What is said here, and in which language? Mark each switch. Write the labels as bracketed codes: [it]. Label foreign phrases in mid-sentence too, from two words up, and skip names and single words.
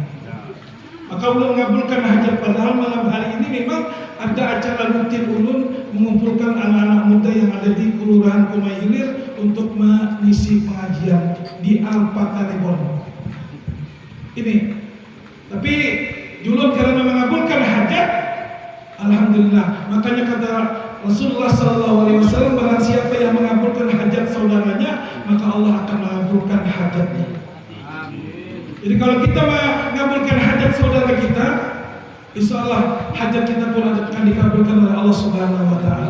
[id] Maka ulun mengabulkan hajat, padahal malam hari ini memang ada acara rutin ulun mengumpulkan anak-anak muda yang ada di Kelurahan Kumai Hilir untuk mengisi pengajian di Al-Pataribon. Ini. Tapi ulun karena mengabulkan hajat, alhamdulillah. Makanya kata Rasulullah SAW, barang siapa yang mengabulkan hajat saudaranya, maka Allah akan mengabulkan hajatnya. Jadi kalau kita mengabulkan hajat saudara kita, [ar] insya Allah [id] hajat kita pun akan dikabulkan oleh Allah [ar] Subhanahu Wa Taala.